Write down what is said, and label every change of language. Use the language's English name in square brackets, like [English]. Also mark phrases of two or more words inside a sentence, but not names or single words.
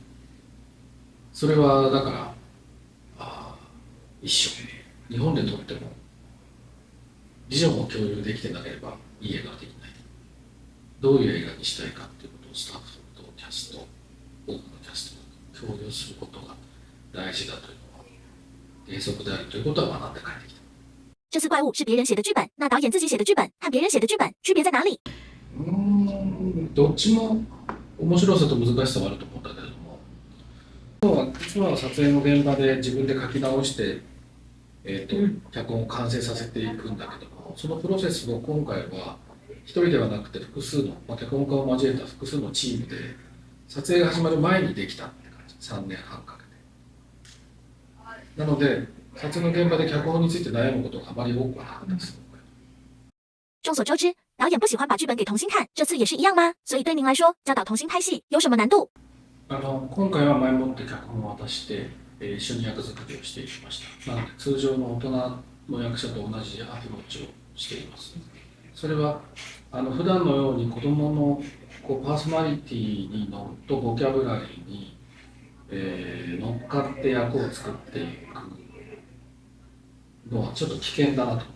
[Japanese] それはだから一緒、日本で撮ってもビジョンを共有できてなければいい映画ができない。どういう映画にしたいかっていうことをスタッフとキャスト、多くのキャストが共有することが大事だというのは原則であるということは学んで帰ってきた。 [Chinese] 这次怪物是别人写的剧本，那导演自己写的剧本和别人写的剧本区别在哪里？ [Japanese] どっちも面白さと難しさはあると思うんだけれども、実は撮影の現場で自分で書き直して、脚本を完成させていくんだけども、そのプロセスを今回は一人ではなくて複数の、脚本家を交えた複数のチームで撮影が始まる前にできたって感じ。3年半かけて。なので撮影の現場で脚本について悩むことがあまり多くはなかったです。 [Chinese] 众所周知，导演不喜欢把剧本给童星看，这次也是一样吗？所以对您来说，教导童星拍戏有什么难度？ [Japanese] 今回は前もって脚本を渡して、一緒に役作りをしていきました。なので通常の大人の役者と同じアプローチをしています。それは普段のように子どものパーソナリティにのとボキャブラリーに、乗っかって役を作っていくのはちょっと危険だなと。